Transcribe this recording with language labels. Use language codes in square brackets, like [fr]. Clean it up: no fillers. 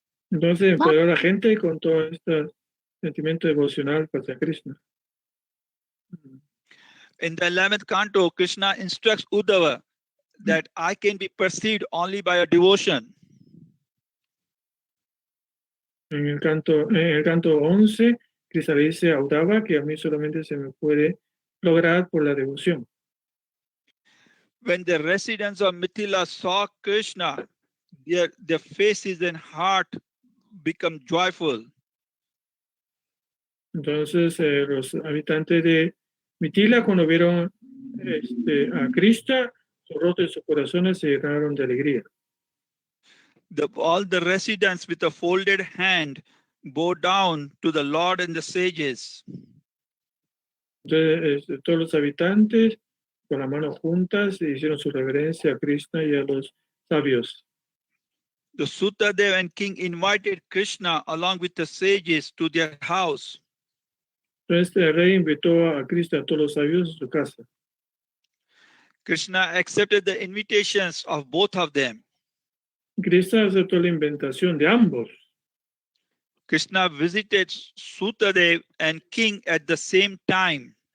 [es] Entonces empoderó a la gente con todo este sentimiento devocional hacia Krishna. [en] In the 11th canto, Krishna instructs Uddhava that I can be perceived only by a devotion. [es] En el canto 11, Krishna dice a Uddhava que a mí solamente se me puede lograr por la devoción. [en] When the residents of Mithila saw Krishna, their faces and heart become joyful. [es] Entonces los habitantes de Mithila, cuando vieron a Krishna, sus rostros y sus corazones se llenaron de alegría. [en] All the residents with a folded hand bow down to the Lord and the sages. [es] Entonces todos los habitantes con las manos juntas hicieron su reverencia a Krishna y a los sabios. [en] The Sutadev and king invited Krishna along with the sages to their house. [es] Entonces el rey invitó a Krishna a todos los sabios a su casa. [en] Krishna accepted the invitations of both of them. [es] Krishna aceptó la invitación de ambos. [en] Krishna visited Sutadev and king at the same time.